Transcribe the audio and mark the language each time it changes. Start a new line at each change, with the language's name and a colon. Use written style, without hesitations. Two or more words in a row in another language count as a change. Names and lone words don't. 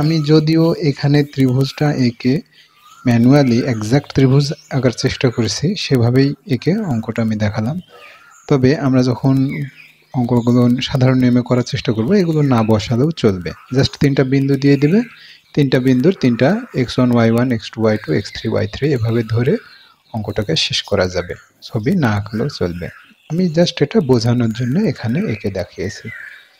Bangla: আমি যদিও এখানে ত্রিভুজটা এঁকে ম্যানুয়ালি এক্সাক্ট ত্রিভুজ আঁকার চেষ্টা করেছি, সেভাবেই এঁকে অঙ্কটা আমি দেখালাম। তবে আমরা যখন অঙ্কগুলো সাধারণ নিয়মে করার চেষ্টা করব, এগুলো না বসালেও চলবে। জাস্ট 3টা বিন্দু দিয়ে দেবে, 3টা বিন্দুর 3টা x1, y1, x2, y2, x3, y3 এভাবে ধরে অঙ্কটাকে শেষ করা যাবে। ছবি না আঁকলেও চলবে। আমি জাস্ট এটা বোঝানোর জন্য এখানে এঁকে দেখিয়েছি।